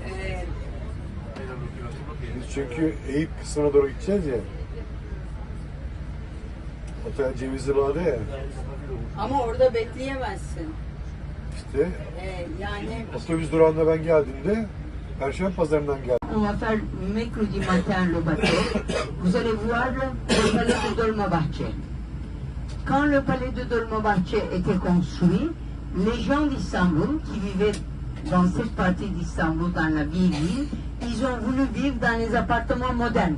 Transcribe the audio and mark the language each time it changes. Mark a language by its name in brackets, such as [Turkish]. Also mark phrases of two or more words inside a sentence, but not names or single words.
[Turkish] Biz çünkü Eyüp kısmına doğru gideceğiz ya. Otel Cevizli Bağ'da ya. Ama orada bekleyemezsin. İşte Yani otobüs durağında ben geldiğimde Perşembe Pazarı'ndan geldim. [French] on va faire mercredi matin le bateau. Vous allez voir le palais de Dolmabahçe. Quand le palais de Dolmabahçe était construit, les gens d'Istanbul qui vivaient dans cette partie d'Istanbul, dans la vieille ville, ils ont voulu vivre dans les appartements modernes.